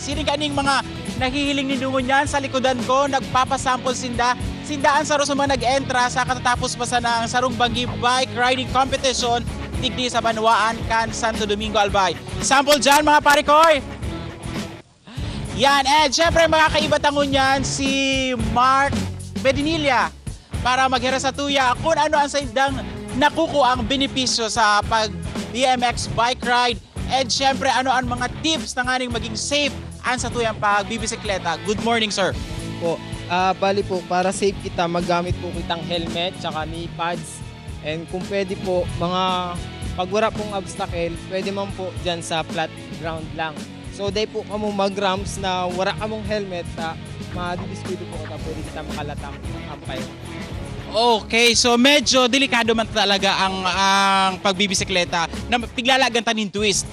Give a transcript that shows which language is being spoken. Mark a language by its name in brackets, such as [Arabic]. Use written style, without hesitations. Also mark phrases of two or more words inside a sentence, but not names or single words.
[Bikol] Siring kaning mga nahihiling ni dungon yan sa likodan ko, nagpapasample sindaan saro sa mga nag-entra sa katatapos pa sa ng Sarong Banggi Bike Riding Competition tigdi sa Banwaan kan Santo Domingo Albay. Sample dyan mga parikoy! Yan, and syempre makakaiba tangon yan si Mark Bedinilla para maghira sa tuya kung ano ang saindang nakuko ang benepisyo sa pag- [English] BMX bike ride [Bikol] and syempre ano ang mga tips na nga maging safe ang sa tuyang pagbibisikleta. [English] Good morning, sir. [Bikol] Po, bali po, para safe kita, maggamit po kitang helmet, tsaka [English] knee pads, [Bikol] and kung pwede po, mga pagwara pong obstacle, pwede man po dyan sa [English] flat ground [Bikol] lang. So, day po kamo mag-ramps na wara kamong helmet, madidiskuido po kita, pwede kita makalatang ampay. Okay, so medyo delikado man talaga ang pagbibisikleta na piglalagan tanin twist.